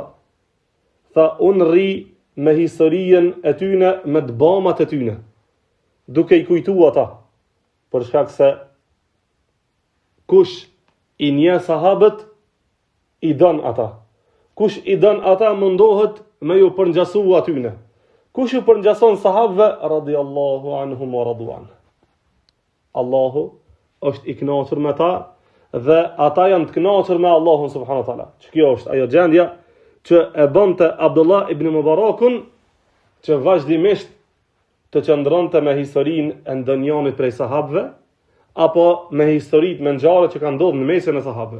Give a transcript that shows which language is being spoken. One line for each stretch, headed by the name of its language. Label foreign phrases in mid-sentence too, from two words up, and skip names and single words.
Albanian: Tha: "Unë rri me historien e tyne, me dbamat e tyne, duke i kujtu ata, për shkak se kush i nje sahabët, i dën ata. Kush i dën ata, mundohet me ju përngjasu atyne. Kush ju përngjason sahabëve,
Arabic: رضي الله عنهم ورضوا عنه.
Albanian: Allahu është i kënaqur me ta dhe ata janë të kënaqur me Allahun
Arabic: سبحانه وتعالى."
Albanian: Që kjo është ajo gjendja që e bënte Abdullah ibn Mubarakun që vazhdimisht të qëndronte me historinë e ndonjërit prej sahabëve apo me historitë me ngjarje që kanë ndodhur në mesin e sahabëve.